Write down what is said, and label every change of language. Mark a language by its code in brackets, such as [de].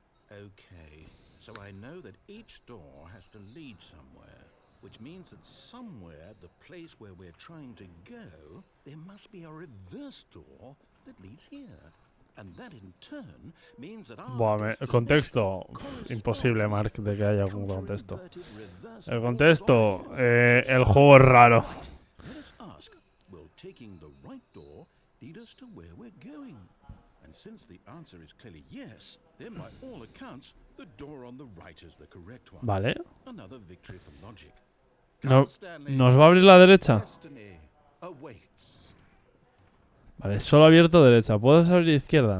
[en] Okay, so I know that each door has to lead somewhere, which means that somewhere, the place where we're trying to go, there must be a reverse door that leads here. And that in turn means that our [es] Buah, el contexto. Imposible, Mark, de que haya algún contexto. El contexto. El juego es raro. [en] Let us ask, will taking the right door lead us to where we're going? And since the answer is clearly yes, then by all accounts, the door on the right is the correct one. [es] Vale. [en] Another victory for logic. [es] No, [en] Come, Stanley. [es] ¿nos va a abrir la derecha? [en] Destiny awaits. [es] Vale, solo abierto derecha. ¿Puedes abrir izquierda?